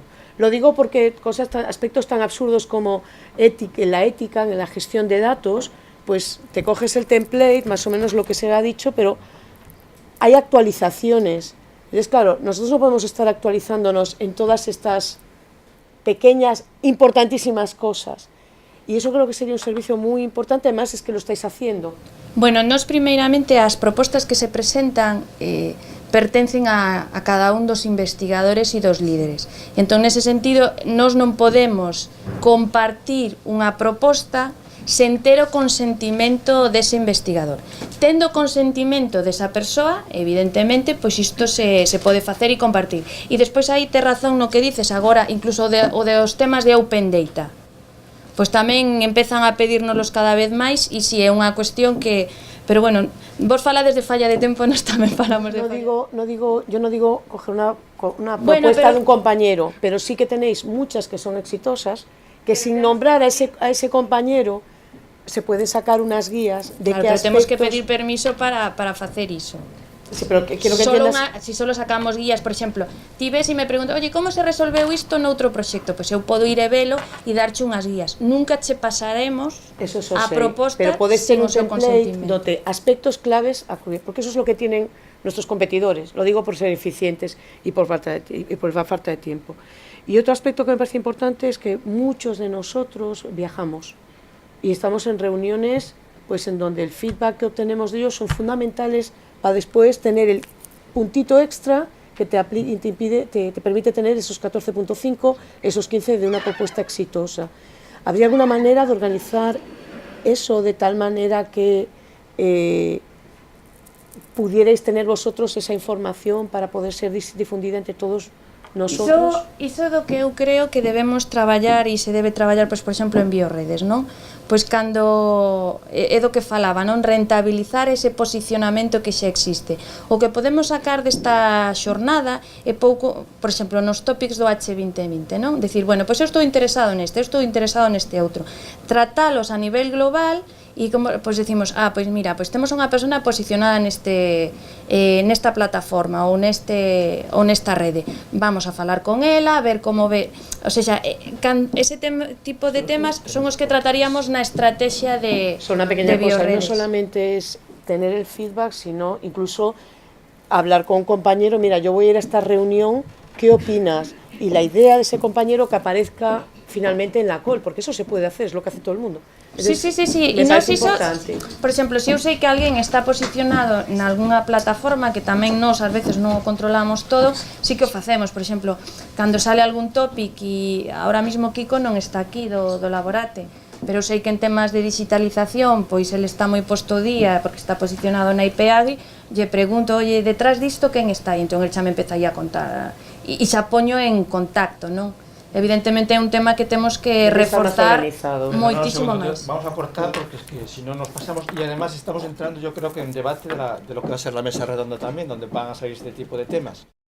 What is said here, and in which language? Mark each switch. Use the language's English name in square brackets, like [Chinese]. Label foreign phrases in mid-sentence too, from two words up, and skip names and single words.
[Spanish] Lo digo porque aspectos tan absurdos como en la ética, en la gestión de datos, pues te coges el template, más o menos lo que se ha dicho, pero hay actualizaciones. Entonces, claro, nosotros no podemos estar actualizándonos en todas estas pequeñas, importantísimas cosas. [Galician] E iso creo que sería un servicio moi importante, [Spanish] además es que lo estáis haciendo. [Galician] Bueno, nos primeiramente as propostas que se presentan pertencen a cada un dos investigadores e dos líderes. Entón, nese sentido, nos non podemos compartir unha proposta sen ter o consentimento dese investigador. Tendo o consentimento desa persoa, evidentemente, pois isto se pode facer e compartir. E despois aí te razón no que dices agora, incluso o de os temas de Open Data. Pois tamén empezan a pedírnoslos cada vez máis e si é unha cuestión que... Pero bueno, vos falades de falla de tempo, nos tamén falamos de falla. [Spanish] Yo no digo coger una propuesta de un compañero, pero sí que tenéis muchas que son exitosas, que sin nombrar a ese compañero se pueden sacar unas guías de claro, qué aspectos... [Galician] temos que pedir permiso para facer iso. [Spanish] Sí, pero quiero que entiendas... [Galician] Si solo sacamos guías, por exemplo, ti ves e me preguntas, oye, como se resolveu isto noutro proxecto? Pois eu podo ir e velo e darche unhas guías. Nunca che pasaremos a proposta pero podes ter un template [Spanish] donde aspectos claves a cubrir, porque eso es lo que tienen nuestros competidores, lo digo por ser eficientes y por falta de tiempo. Y otro aspecto que me parece importante es que muchos de nosotros viajamos y estamos en reuniones pues en donde el feedback que obtenemos de ellos son fundamentales para después tener el puntito extra que te permite tener esos 14.5, esos 15 de una propuesta exitosa. ¿Habría alguna manera de organizar eso de tal manera que pudierais tener vosotros esa información para poder ser difundida entre todos nosotros... [Galician] Iso do que eu creo que debemos traballar e se debe traballar, pois, por exemplo, en bioredes, non? Pois cando é do que falaba, non? Rentabilizar ese posicionamento que xa existe. O que podemos sacar desta xornada é pouco, por exemplo, nos tópics do H2020, non? Decir, bueno, pois eu estou interesado neste, eu estou interesado neste outro. Tratalos a nivel global e como pois decimos, pois mira, pois temos unha persona posicionada nesta plataforma ou nesta rede. Vamos a falar con ela, a ver como ve, o sea, ese tipo de temas son os que trataríamos na estrategia de [Spanish] Son una pequeña de cosa, no [Galician] bioredes. [Spanish] solamente es tener el feedback, sino incluso hablar con un compañero, mira, yo voy a ir a esta reunión, ¿qué opinas? Y la idea de ese compañero que aparezca finalmente en la call, porque eso se puede hacer, es lo que hace todo el mundo. [Galician] Sí, [Spanish] Me [Galician] e [Spanish] parece [Galician] nos iso, [Spanish] importante. [Galician] por exemplo, se eu sei que alguén está posicionado en algunha plataforma que tamén nós ás veces non o controlamos todo, sí que o facemos, por exemplo, cando sale algún topic e [Spanish] ahora mismo [Galician] Kiko non está aquí do Laborate, pero sei que en temas de digitalización, pois ele está moi posto día porque está posicionado na IPAGI, lle pregunto, oye, detrás disto quen está? E entón el xa me empeza aí a contar e xa poño en contacto, non? Evidentemente é un tema que temos que reforzar moitísimo máis. [Spanish] Vamos a cortar porque es que si no nos pasamos y además estamos entrando yo creo que en debate de lo que va a ser la mesa redonda también, donde van a salir este tipo de temas.